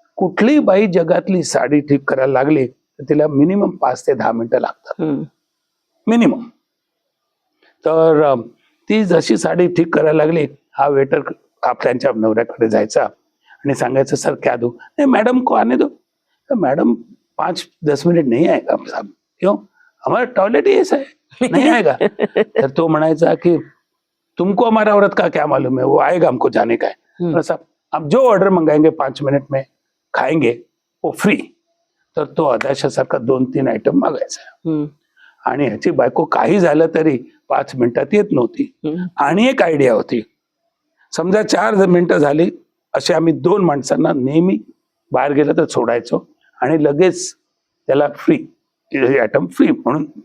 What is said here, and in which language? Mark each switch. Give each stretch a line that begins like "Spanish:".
Marathi: कुठली बाई जगातली साडी ठीक करायला लागली तर तिला मिनिमम 5 ते 10 मिनिटं लागतात, मिनिमम. तर ती जशी साडी ठीक करायला लागली, हा वेटर त्यांच्या नवऱ्याकडे जायचा आणि सांगायचं
Hindi: सर क्या दो, नहीं मैडम को आने दो. तर मॅडम 5-10 मिनिट नहीं आएगा साहब. क्यों? हमारा टॉयलेट ही ऐसा है, नहीं आएगा.
Marathi: तर तो म्हणायचा की
Hindi: तुमको हमारा औरत का क्या मालूम है, वो आएगा हमको जाने का है. तर साहब आप जो ऑर्डर मंगाएंगे 5 मिनट में खाएंगे वो फ्री.
Marathi: तर तो अदाशासारखा 2-3 आयटम मागायचा आणि ह्याची बायको काही झालं तरी 5 मिनिटात येत नव्हती. आणि एक आयडिया होती, समजा 4 मिनिटं झाली असे आम्ही 2 माणसांना नेहमी बाहेर गेलं तर सोडायचो आणि लगेच त्याला फ्री आयटम फ्री म्हणून.